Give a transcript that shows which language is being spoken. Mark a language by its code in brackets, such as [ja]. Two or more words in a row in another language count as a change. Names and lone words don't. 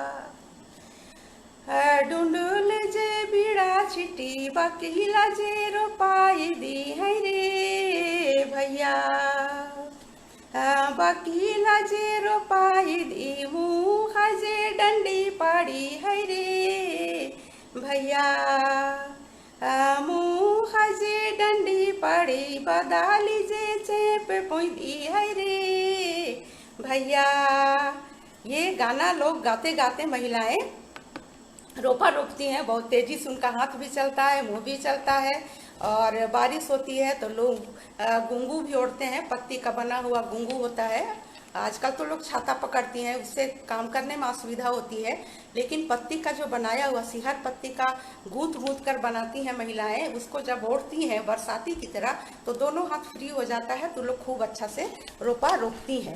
[sck] ढूंढल जे बीड़ा छिटी बकीला जे रोपाई दी है रे भैया। बकीला जे रोपाई दी मुँह जे डंडी पड़ी है रे भैया। मुँह जे डंडी पड़ी बदाली जे चेप पोईदी है रे भैया। [hi] ये गाना लोग गाते गाते महिलाएं रोपा रोपती हैं। बहुत तेजी से उनका हाथ भी चलता है, मुंह भी चलता है। और बारिश होती है तो लोग गुंगू भी ओढ़ते हैं, पत्ती का बना हुआ गुंगू होता है आजकल तो लोग छाता पकड़ती हैं, उससे काम करने में असुविधा होती है, लेकिन पत्ती का जो बनाया हुआ सिहर पत्ती का गूंथ गूंथ कर बनाती हैं महिलाएं, उसको जब ओढ़ती हैं बरसाती की तरह तो दोनों हाथ फ्री हो जाता है, तो लोग खूब अच्छा से रोपा रोपती हैं।